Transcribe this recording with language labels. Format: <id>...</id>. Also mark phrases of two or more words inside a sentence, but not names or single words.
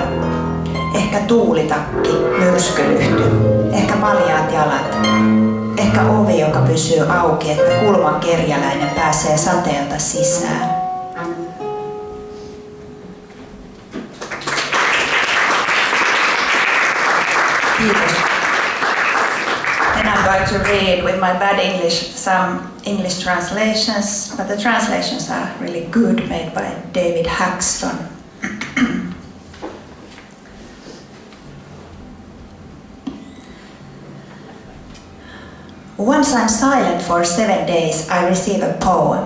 <fi>Ehkä tuulitakki, myrskylyhty, ehkä paljaat jalat, ehkä ovi, joka pysyy auki, että kulman kerjäläinen pääsee sateelta sisään. Kiitos.</fi> <en>Then I'm going to read with my bad English some English translations, but the translations are really good, made by David Haxton. Once I'm silent for 7 days, I receive a poem.</en>